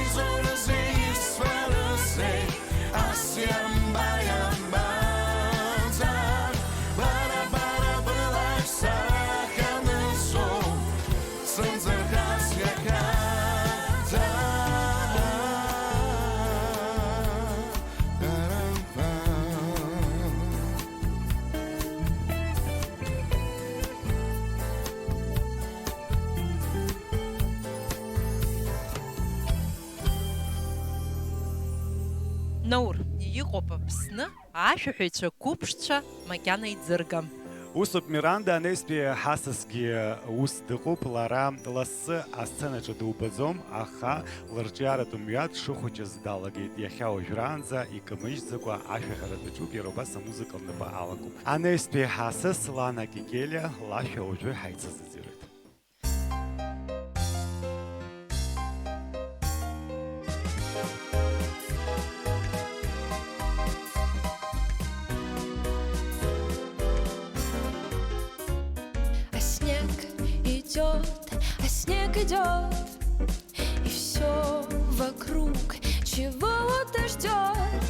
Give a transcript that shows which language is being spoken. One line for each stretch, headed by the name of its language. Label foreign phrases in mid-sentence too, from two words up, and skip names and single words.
Abkhazian: svaraze Asyam bayam banzam Bara belak sachamizo Sanzar khasya khanzam Наур, иҟоуп Аԥсны ашәаҳәаҩцәа қәыԥшцәа макьана иӡыргам. Усуп Миранда анеспи ҳасасгьы ус дыҟоуп, лара лассы асценаҿы дубаӡом, аха лырҿиаратә мҩа дшыхәыҷыз далагеит. Иахьа уажәраанӡа икамыжьӡакәа ашәаҳәара даҿуп, иара убас амузыка лнапы алакуп. Анеспи ҳасас Лана Кикелиа лашәа уажәы ҳаицызыӡырҩит.
Russian: А снег идет, и все вокруг чего-то ждет.